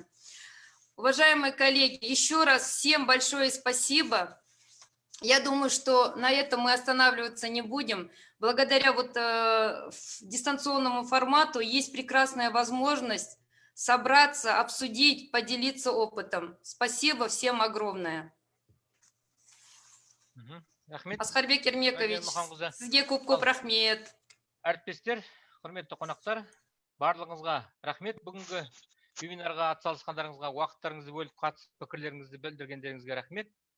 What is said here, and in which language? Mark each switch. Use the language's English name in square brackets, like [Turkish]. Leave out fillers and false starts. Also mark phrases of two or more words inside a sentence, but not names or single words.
[Russian] Уважаемые коллеги, еще раз всем большое спасибо. Я думаю, что на этом мы останавливаться не будем. Благодаря дистанционному формату есть прекрасная возможность собраться, обсудить, поделиться опытом. Спасибо всем огромное. [Kazakh] Асқарбек Ермекович, сізге көп рахмет. Әріптестер, құрметті қонақтар, барлығыңызға рахмет. Бүгінгі вебинарға атсалысқандарыңызға, уақыттарыңызды бөліп қатысып, пікірлеріңізді білдіргендеріңізге рахмет.